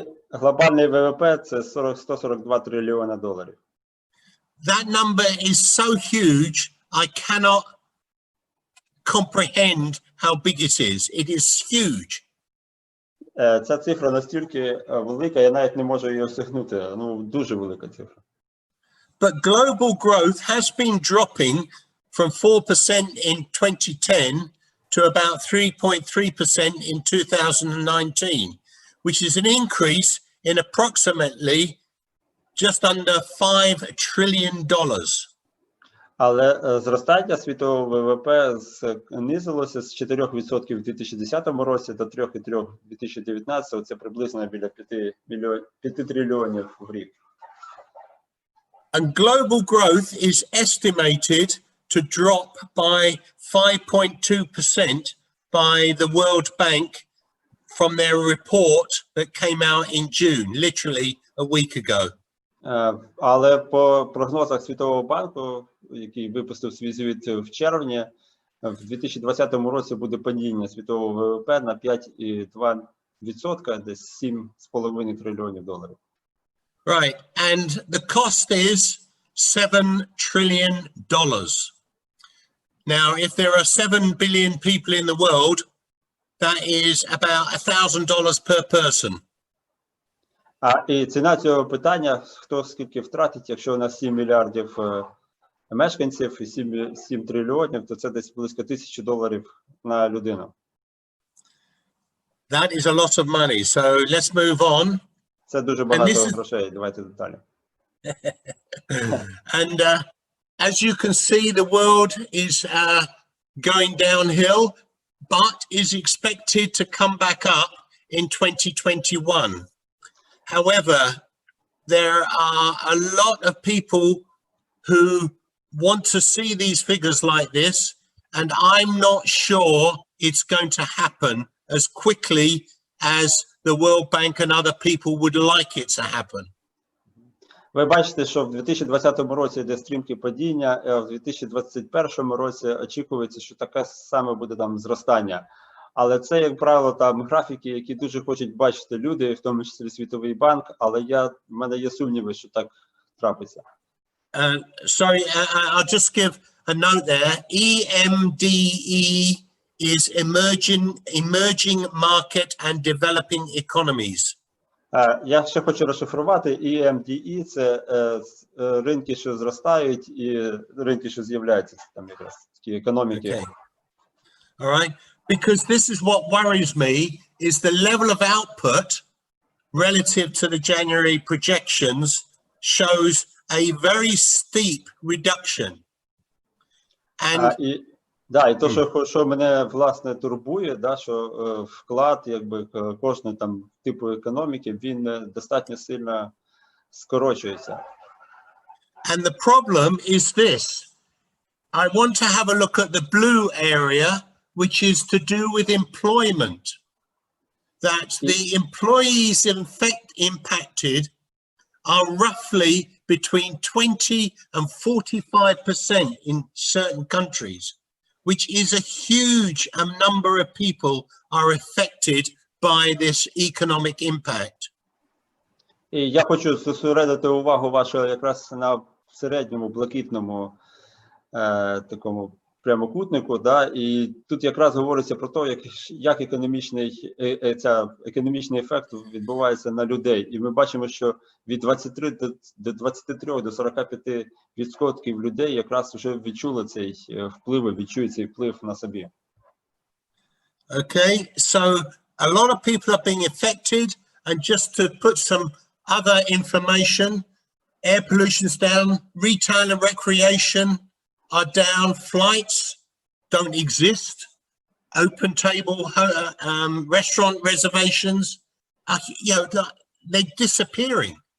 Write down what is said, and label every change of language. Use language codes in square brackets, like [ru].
[uk] Глобальний ВВП – це 142 трильйона доларів. [en] That number is so huge, I cannot comprehend how big it is. It is huge. [uk] Ця цифра настільки велика, я навіть не можу її осягнути. Ну, дуже велика цифра. [en] But global growth has been dropping from 4% in 2010 to about 3.3% in 2019, which is an increase in approximately just under $5 trillion. [uk] Але зростання світового ВВП знизилося з 4% в 2010 році до 3,3% в 2019. Це приблизно біля 5 трильйонів в рік. [en] And global growth is estimated to drop by 5.2% by the World Bank from their report that came out in June, literally a week ago. [uk] Але по прогнозах Світового банку, який випустив свій звіт в червні, в 2020 році буде падіння світового ВВП на 5,2%, десь 7,5 трильйонів доларів. [en] Right, and the cost is $7 trillion. Now, if there are 7 billion people in the world, that is about $1,000 per person. [uk] І ціна цього питання, хто скільки втратить, якщо у нас 7 мільярдів мешканців і 7 трильйонів, то це десь близько $1,000 на людину. [en] That is a lot of money, so let's move on. [uk] Це дуже багато грошей, давайте деталі. [en] And as you can see, the world is going downhill, but is expected to come back up in 2021. However, there are a lot of people who want to see these figures like this, and I'm not sure it's going to happen as quickly as the World Bank and other people would like it to happen. [uk] Ви бачите, що в 2020 році йде стрімке падіння, а в 2021 році очікується, що таке саме буде там зростання. Але це, як правило, там графіки, які дуже хочуть бачити люди, в тому числі Світовий банк, але в мене є сумніви, що так трапиться. [en] Sorry, I'll just give a note there. EMDE is emerging market and developing economies. [uk] Я ще хочу розшифрувати. EMDE – це ринки, що зростають, і ринки, що з'являються, там якраз такі економіки. [en] Okay. All right. Because this is what worries me, is the level of output relative to the January projections shows a very steep reduction. And [uk] і то, що мене, власне, турбує, що вклад, якби, кожного там типу економіки, він достатньо сильно скорочується. [en] And the problem is this. I want to have a look at the blue area, which is to do with employment. That the employees impacted are roughly between 20 and 45% in certain countries, which is a huge number of people are affected by this economic impact. [uk] І я хочу зосередити увагу вашу якраз на середньому блакитному такому прямокутнику, і тут якраз говориться про те, як економічний ефект відбувається на людей. І ми бачимо, що від 23 до 45% людей якраз вже відчули цей вплив, відчують цей вплив на собі. [en] Okay, so a lot of people are being affected, and just to put some other information, air pollution's down, retail and recreation are down, flights don't exist, open table restaurant reservations are, they're disappearing.